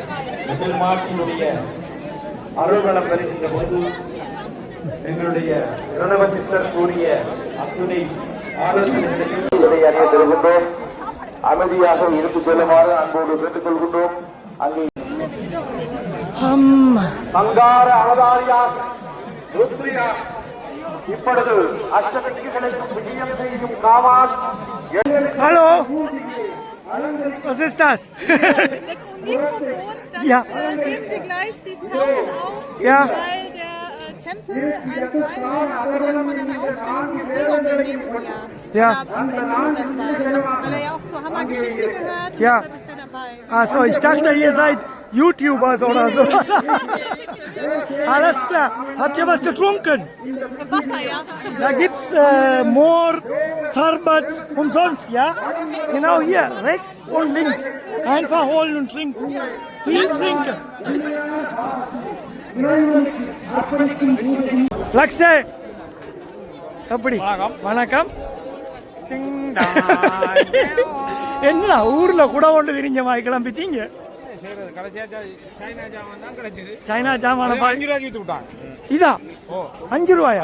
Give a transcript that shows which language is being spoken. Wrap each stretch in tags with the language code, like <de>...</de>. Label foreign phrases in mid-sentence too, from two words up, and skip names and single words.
<ta>எதிர்மாற்றினுடைய அருள்வளம் பெறுகின்ற பொழுது எங்களுடைய பிரணவ சித்தர் கூறிய அத்துணை ஆலோசனைகளையும் அறிய தருகின்றோம். அமைதியாக இருந்து செல்லுமாறு அன்போடு கேட்டுக்கொள்கின்றோம். அங்கே சங்கார அவதாரியாக ருத்ரியா இப்பொழுது அஷ்டசக்திகளுக்கும் விஜயம் செய்யும் காவான்.</ta> <de>Hallo, was ist das? Das Mikrofon, dann nehmen wir gleich die Sounds auf, Ja. weil der Tempel ein Teil von einer Ausstellung Museum im nächsten Jahr. Ja. Weil er ja auch zur Hammergeschichte gehört. Ja. Deshalb ist er dabei. Ach so, ich dachte, ihr seid YouTubers oder so. Alles klar. Habt ihr was getrunken? Wasser, ja. Da gibt's Moor, Sarbat und sonst, ja? Genau hier, rechts und links. Einfach holen und trinken. Viel trinken.</de> <ta>லக்ஸே எப்படி வணக்கம். என்ன ஊர்ல கூட கொண்டு திரிஞ்ச மாதிரி கிளம்பிட்டீங்க? சைனா ஜாமான இதா 5 ரூபாயா?</ta>